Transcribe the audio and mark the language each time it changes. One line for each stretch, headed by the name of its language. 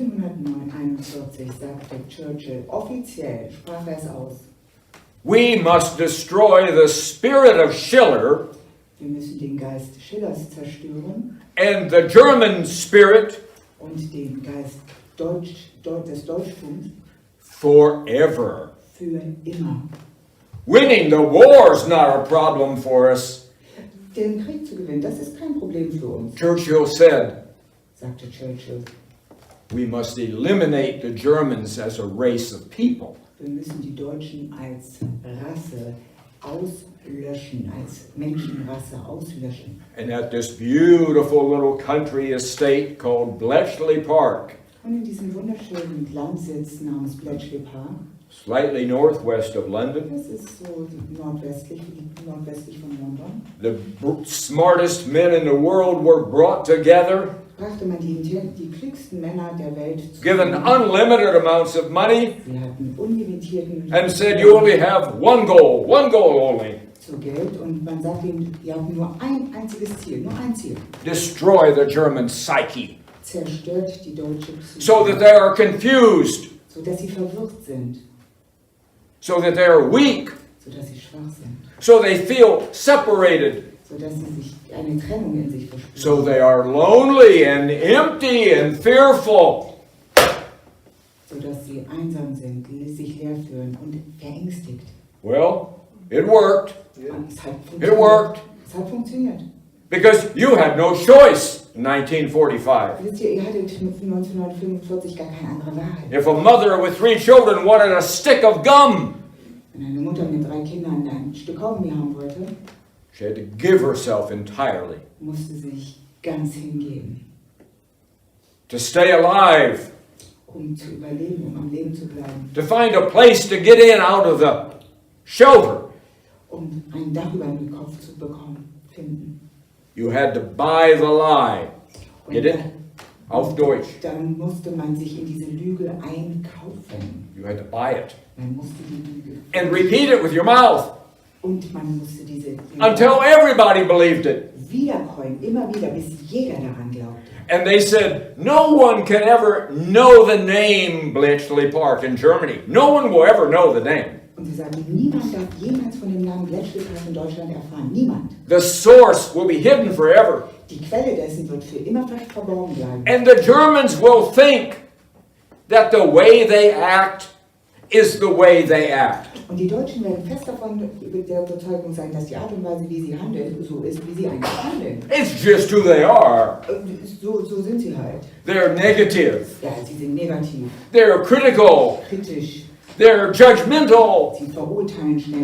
German: 1941 sagte Churchill, offiziell sprach er es aus.
English: we must destroy the spirit of Schiller
German: Wir müssen den Geist Schillers zerstören
English: and the German spirit
German: und den Geist des Deutschtums
English: forever.
German: für immer.
English: Winning the war is not a problem for us.
German: Den Krieg zu gewinnen, das ist kein Problem für uns,
English: Churchill said,
German: sagte Churchill.
English: we must eliminate the Germans as a race of people.
German: Wir müssen die Deutschen als Rasse auslöschen, als Menschenrasse auslöschen.
English: And at this beautiful little country estate called Bletchley Park,
German: Und in diesem wunderschönen Landsitz namens Bletchley Park,
English: slightly northwest of London,
German: das ist so nordwestlich von London,
English: the smartest men in the world were brought together,
German: brachte man die klügsten Männer der Welt
English: given
German: zusammen.
English: unlimited amounts of money,
German: Sie hatten unlimitierten
English: and said, you only have one goal only,
German: zu Geld und man sagte ihnen, ihr habt nur ein einziges Ziel, nur ein Ziel.
English: destroy the German psyche,
German: Zerstört die deutsche Psyche,
English: so that they are confused,
German: sodass sie verwirrt sind,
English: so that they are weak,
German: sodass sie schwach sind,
English: so they feel separated,
German: sodass sie sich eine Trennung in sich verspüren,
English: so they are lonely and empty and fearful.
German: sodass sie einsam sind, sich leer fühlen und verängstigt.
English: Well, it worked.
German: Und es hat
English: It worked.
German: Es hat funktioniert.
English: Because you had no choice in 1945.
German: Wisst ihr hattet 1945 gar keine andere Wahl.
English: If a mother with 3 children wanted a stick of gum,
German: Wenn eine Mutter mit 3 Kindern ein Stück Kaugummi haben wollte,
English: she had to give herself entirely
German: musste sie sich ganz hingeben,
English: to stay alive,
German: um zu überleben, um am Leben zu bleiben,
English: to find a place to get in out of the shelter.
German: um ein Dach über den Kopf zu finden.
English: You had to buy the lie.
German: Und
English: Get it?
German: Auf Deutsch. dann musste man sich in diese Lüge einkaufen.
English: You had to buy it.
German: Man musste die Lüge
English: And repeat it with your mouth
German: und man musste diese Lüge
English: until everybody believed it.
German: wiederkäuen, immer wieder, bis jeder daran glaubte.
English: And they said, no one can ever know the name Bletchley Park in Germany. No one will ever know the name.
German: Und sie sagten, niemand darf jemals von dem Namen Bletchley Park in Deutschland erfahren. Niemand.
English: The source will be hidden forever.
German: Die Quelle dessen wird für immer verborgen bleiben.
English: And the Germans will think that the way they act is the way they act.
German: Und die Deutschen werden fest davon der Überzeugung sein, dass die Art und Weise, wie sie handeln, so ist, wie sie eigentlich handeln.
English: It's just who they are.
German: So sind sie halt.
English: They're negative.
German: Ja, sie sind negativ,
English: They're critical.
German: kritisch,
English: They're judgmental.
German: sie verurteilen schnell.